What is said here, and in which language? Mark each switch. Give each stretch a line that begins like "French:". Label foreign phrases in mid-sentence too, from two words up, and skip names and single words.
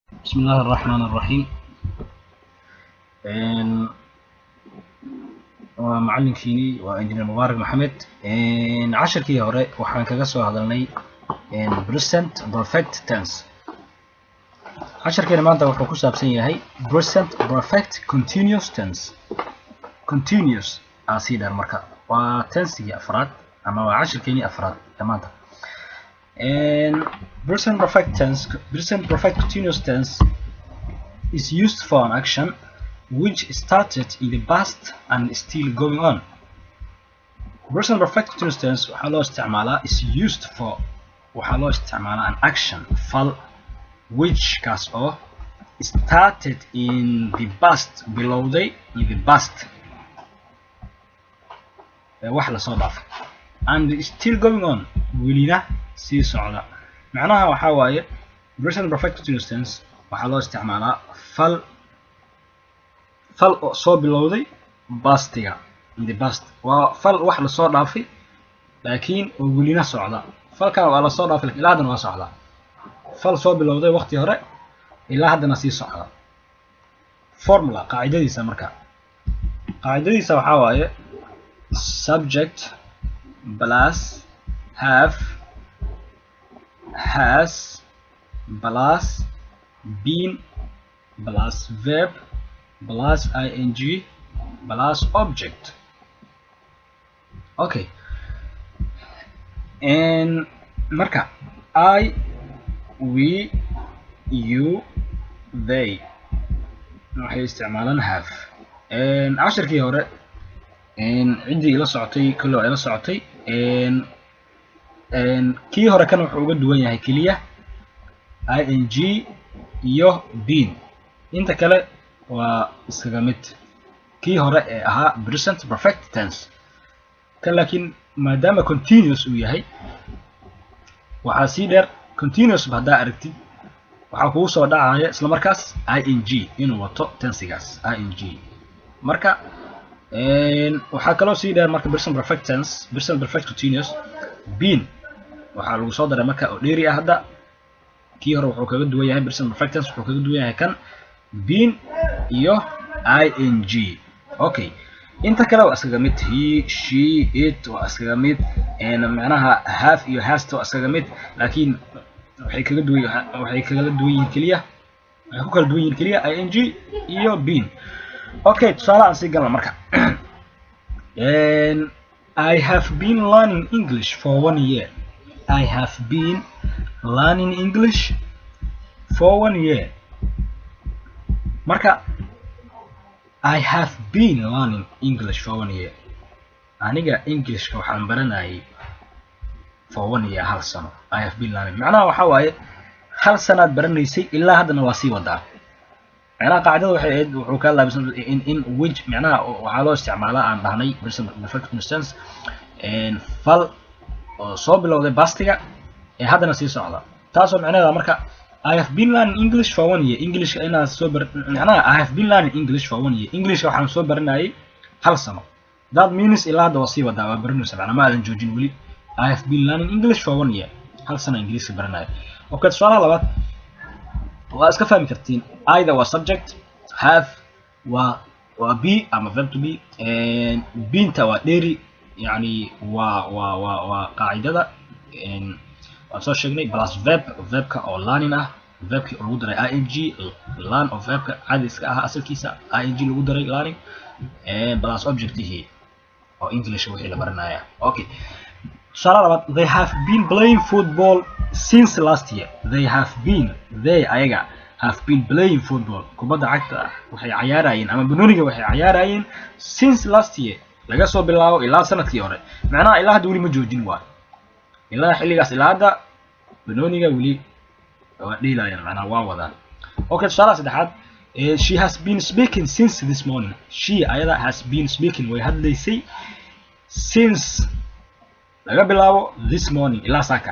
Arabic: بسم الله الرحمن الرحيم.
Somali: wa macallinkiini Injineer Mubaarak Maxamed. عشركii hore waxaan kaga soo hadalnay
English: present perfect tense.
Somali: casharkeena maanta wuxuu ku saabsan yahay
English: present perfect continuous tense.
Somali: continuous asiidar marka waa tensigii afraad ama waa casharkeenii afraad maanta.
English: Present perfect tense, present perfect continuous tense is used for an action which started in the past and is still going on. Present perfect continuous tense
Somali: waxaa loo isticmaalaa
English: is used for
Somali: waxaa loo isticmaalaa
English: an action fal which
Somali: kaas oo
English: started in the past bilowday in the past
Somali: wax la soo dhaafay
English: and is still going on
Somali: welina sii socda. macnaha waxaa waaye
English: present perfect continuous tense
Somali: waxaa loo isticmaalaa fal oo soo bilowday pastiga
English: in the past
Somali: waa fal wax la soo dhaafay laakiin oo welina socda. falkan waa la soo dhaafay ilaa haddana waa socda. fal soo bilowday waqti hore ilaa haddana sii socda.
English: formula
Somali: qaacidadiisa marka qaacidadiisa waxaa waaye
English: subject plus have has plus been plus verb plus ing plus object. Okay, and marka I, we, you, they
Somali: waxay isticmaalaan
English: have.
Somali: casharkii hore ciddii ila socotay kulli ila socotay. kii hore kan wuxuu uga duwan yahay keliya ing iyo been. inta kale waa iskaga mid kii hore ee ahaa
English: present perfect tense.
Somali: kan laakiin maadaama continuous uu yahay waxaa sii dheer continuous haddaa aragtid waxaa kugu soo dhacaya isla markaas ing inuu wato tensigaas ing. marka waxaa kaloo sii dheer marka
English: present perfect tense present perfect continuous been
Somali: waxaa lagu soo daray marka oo dheeri ah. hadda kii hore wuxuu kaga duwan yahay
English: present perfect tense
Somali: wuxuu kaga duwan yahay kan been iyo ing. okay, inta kale waa iskaga mid
English: he she it
Somali: waa iskaga mid macnaha have iyo has waa iskaga mid laakiin waxay kala duwan yihiin keliya waxay ku kala duwan yihiin keliya ing iyo been. okay, tusaale aan sii galna marka.
English: I have been learning English for 1 year. I have been learning English for 1 year. marka I have been learning English for 1 year.
Somali: aniga Englishka waxaan baranayay
English: for 1 year
Somali: hal sano.
English: I have been learning
Somali: macnaha waxaa waaye hal sanaad baranaysay ilaa haddana waa sii wadaa. macnaha qaacidada waxay ahayd wuxuu ka laabisan
English: in which
Somali: macnaha waxaa loo isticmaalaa aan dhahnay
English: present perfect tense
Somali: fal oo soo bilowday pastiga ee haddana sii socda. taasoo macnaheeda marka
English: I have been learning English for 1 year. English
Somali: inaan soo macnaha
English: I have been learning English for 1 year.
Somali: English waxaan soo baranayay hal sano.
English: that means
Somali: ilaa hadda waa sii wadaa waa baranaysa macnaha ma aadan joojin weli.
English: I have been learning English for 1 year.
Somali: hal sano Ingiriisi baranayay. okay, su'aalaha labaad waa iska fahmi kartiin. either waa subject, have waa be ama
English: verb to be,
Somali: beenta waa dheeri yani waa qaacidada waan soo sheegnay plus verbka oo learning ah. verbkii oo lagu daray ing learn oo verbka caadi iska ah asalkiisa ing lagu daray learning plus objectihii oo English wixii la baranaya.
English: okay,
Somali: tusaale labaad
English: they have been playing football since last year.
Somali: they ayaga
English: have been playing football
Somali: kubadda cagta waxay ciyaarayeen ama banooniga waxay ciyaarayeen
English: since last year
Somali: laga soo bilaabo ilaa sanadkii hore. macnaha ilaa hadda weli ma joojin waa ilaa xilligaas ilaa hadda banooniga weli waa dheelayaan macnaha waa wadaan.
English: okay,
Somali: tusaalaha saddexaad
English: she has been speaking since this morning.
Somali: she ayada
English: has been speaking
Somali: way hadlaysay since laga bilaabo
English: this morning
Somali: ilaa saaka.